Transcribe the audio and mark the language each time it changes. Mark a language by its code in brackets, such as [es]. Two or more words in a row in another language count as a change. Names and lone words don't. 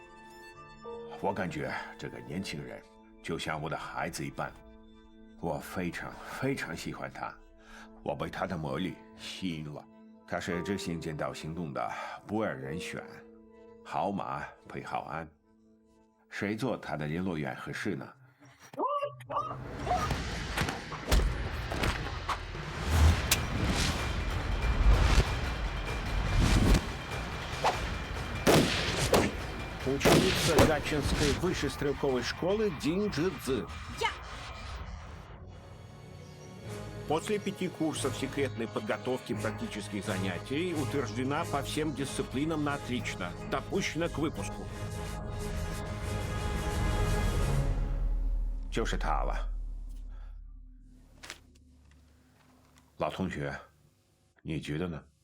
[zh] 我感觉这个年轻人就像我的孩子一般，我非常非常喜欢他，我被他的魔力吸引了。他是执行剑道行动的不二人选，好马配好鞍，谁做他的联络员合适呢？ [ru] Ученица Гатчинской высшей стрелковой школы Дин Джи-Цзы. После 5 курсов секретной подготовки практических занятий утверждена по всем дисциплинам на отлично. Допущена к выпуску. [zh] 就是他了。老同学，你觉得呢？